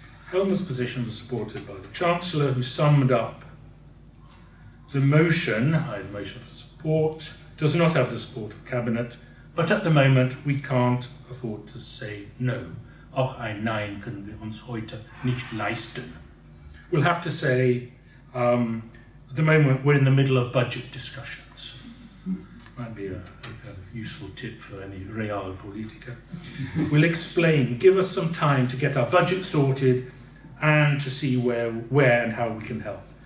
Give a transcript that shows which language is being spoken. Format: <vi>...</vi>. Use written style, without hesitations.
<en>Helmer's position was supported by the Chancellor, who summed up, "The motion, I have a motion for support, does not have the support of Cabinet, but at the moment we can't afford to say no.</en> <de>Auch ein Nein können wir uns heute nicht leisten."</de> <en>We'll have to say, at the moment we're in the middle of budget discussions. Might be a useful tip for any realpolitiker. "We'll explain, give us some time to get our budget sorted and to see where and how we can help.</en>